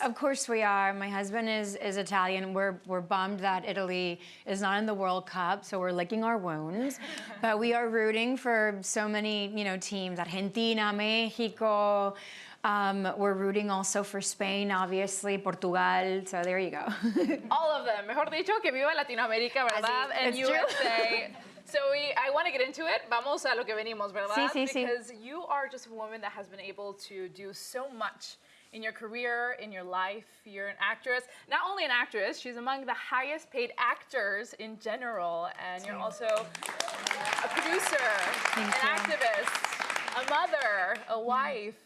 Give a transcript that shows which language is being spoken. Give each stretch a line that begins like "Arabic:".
English: Of course we are. My husband is Italian. We're bummed that Italy is not in the World Cup, so we're licking our wounds. But we are rooting for so many, teams. Argentina, Mexico. We're rooting also for Spain, obviously, Portugal. So there you go. All of them.
Spanish: Mejor dicho, que viva Latinoamérica, ¿verdad?
English: And USA. So I want to get into it.
Spanish: Vamos a lo que venimos, ¿verdad? Sí.
English: Because you are just a woman that has been able to do so much in your career, in your life. You're an actress. Not only an actress, she's among the highest paid actors in general. And you're also a producer, an activist, a mother, a wife.